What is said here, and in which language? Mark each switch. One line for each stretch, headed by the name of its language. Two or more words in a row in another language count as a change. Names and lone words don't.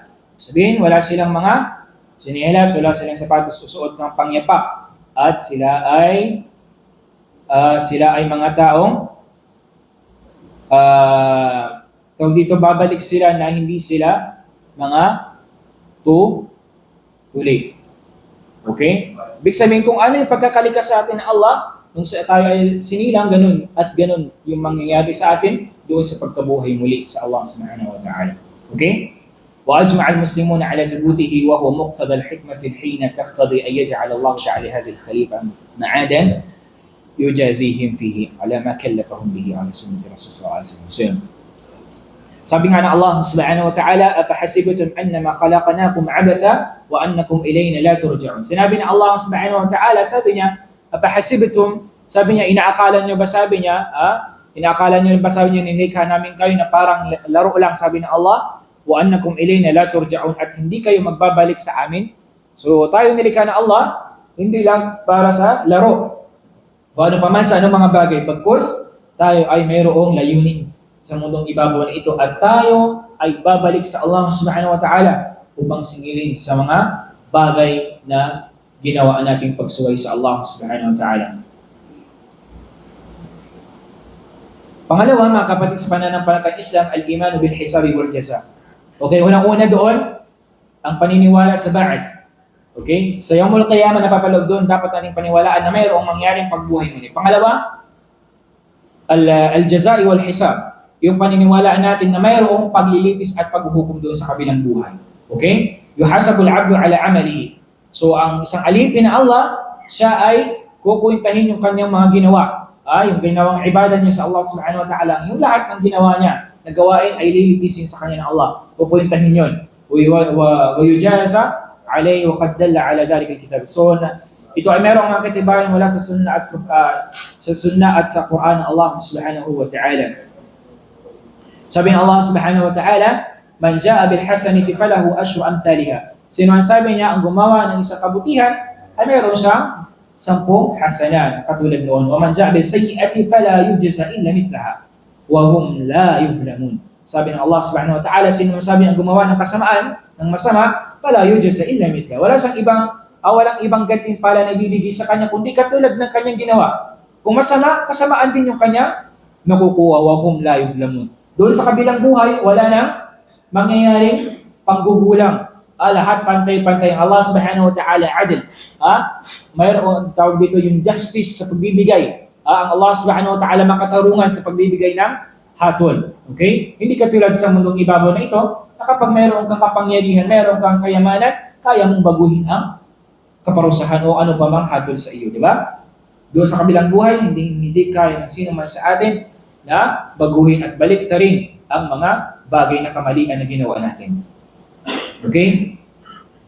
Filipino: Sabihin, wala silang mga sinelas, wala silang sapatos, susuot ng pangyapak. At sila ay mga taong tawag dito, babalik sila na hindi sila mga tuli. Okay? Ibig sabihin, kung ano yung pagkakalikas sa atin ng Allah, nung sa tayo ay sinilang, ganun at ganun yung mangyayari sa atin doon sa pagkabuhay muli sa Allah
Arabic: سبحانه وتعالى.
Filipino: Okay?
Arabic: وأجمع المسلمون على ثبوته وهو مقتضى الحكمة حين تقتضي أن يجعل الله تعالى هذه الخليفة معادا يجازيهم فيه على ما كلفهم به على سنة رسول صلى الله عليه وسلم.
Filipino: Sabi nga ng Allah
Arabic: سبحانه وتعالى, أفحسبتم أنما خلقناكم عبثا وأنكم إلينا لا ترجعون.
Filipino: Sinabi ng Allah
Arabic: سبحانه وتعالى,
Filipino: sabi niya, afahasibatum, sabi niya, inaakala niyo ba, sabi niya, nilikha namin kayo na parang laro lang, sabi ng Allah,
Arabic: وأنكم إلينا لا ترجعون,
Filipino: at hindi kayo magbabalik sa amin. So tayo nilikha ng Allah, hindi lang para sa laro. O ano pa man sa anong mga bagay, pagkos tayo ay mayroong layunin sa mundong ibabaw na ito at tayo ay babalik sa Allah
Arabic: سبحانه وتعالى
Filipino: upang singilin sa mga bagay na ginawa nating pagsuway sa Allah
Arabic: سبحانه وتعالى.
Filipino: Pangalawa, mga kapatid sa pananampalatayang Islam,
Arabic: الإيمان بالحساب والجزاء.
Filipino: Okay, unang-una doon, ang paniniwala sa ba'ath. Okay? Sa
Arabic: يوم القيامة
Filipino: napapaloob doon, dapat nating paniwalaan na mayroong mangyaring pagbuhay muli. Pangalawa,
Arabic: الجزاء والحساب.
Filipino: Yung paniniwalaan natin na mayroong paglilitis at paghuhukom doon sa kabilang buhay. Okay?
Arabic: يحاسب العبد على عمله.
Filipino: So ang isang alipin na Allah, siya ay kukuntahin yung kanyang mga ginawa. Yung ginawang ibadah niya sa Allah
Arabic: سبحانه وتعالى.
Filipino: Yung lahat ng ginawa niya na gawain ay lilitisin sa kanya ng Allah. Kukuntahin yun.
Arabic: ويجازى عليه وقد دل على ذلك الكتاب.
Filipino: So ito ay mayroong mga katibayan mula sa sunnah at sa Quran ng Allah
Arabic: سبحانه وتعالى.
Filipino: Sabi ng Allah
Arabic: سبحانه وتعالى, من جاء بالحسنة فله عشر أمثالها.
Filipino: Sino ang sabi niya ang gumawa ng isang kabutihan ay mayroon siyang 10 hasanat katulad noon.
Arabic: ومن جاء بالسيئة فلا يجزى إلا مثلها وهم لا يظلمون.
Filipino: Sabi ng Allah
Arabic: سبحانه وتعالى,
Filipino: sino ang sabi ang gumawa ng kasamaan, ng masama,
Arabic: فلا يجزى إلا مثلها.
Filipino: Walang ibang gantimpala na ibibigay sa kanya kundi katulad ng kanyang ginawa. Kung masama, kasamaan din yung kanya nakukuha,
Arabic: وهم لا يظلمون.
Filipino: Doon sa kabilang buhay, wala nang mangyayaring panggugulang. Lahat pantay-pantay. Allah
Arabic: سبحانه وتعالى
Filipino: adil. Mayroon tawag dito yung justice sa pagbibigay. Ang Allah
Arabic: سبحانه وتعالى
Filipino: makatarungan sa pagbibigay ng hatol. Okay? Hindi katulad sa mundong ibabaw na ito, na kapag mayroon kang kapangyarihan, mayroon kang kayamanan, kaya mong baguhin ang kaparusahan o ano pa mang hatol sa iyo. Di ba? Doon sa kabilang buhay, hindi kaya ng sino man sa atin na baguhin at baliktarin ang mga bagay na kamalian na ginawa natin.